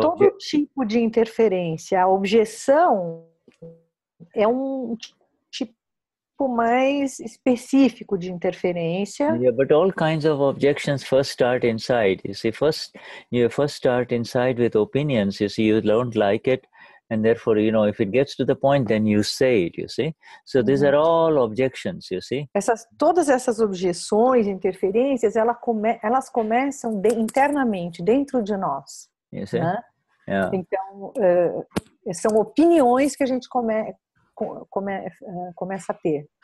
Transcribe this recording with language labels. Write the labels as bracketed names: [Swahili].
[Portuguese] todo tipo de interferência. A objeção é tipo mais específico de interferência. [English] Yeah, but all kinds of objections first start inside. You see, you first start inside with opinions. You see, you don't like it. And therefore, if it gets to the point, then you say it, you see. So these are all objections, you see. [Portuguese] Todas essas objeções, interferências, elas começam internamente, dentro de nós. [English] You see? [Portuguese] Né? [English] Yeah. [Portuguese] Então, são opiniões que a gente começa a ter.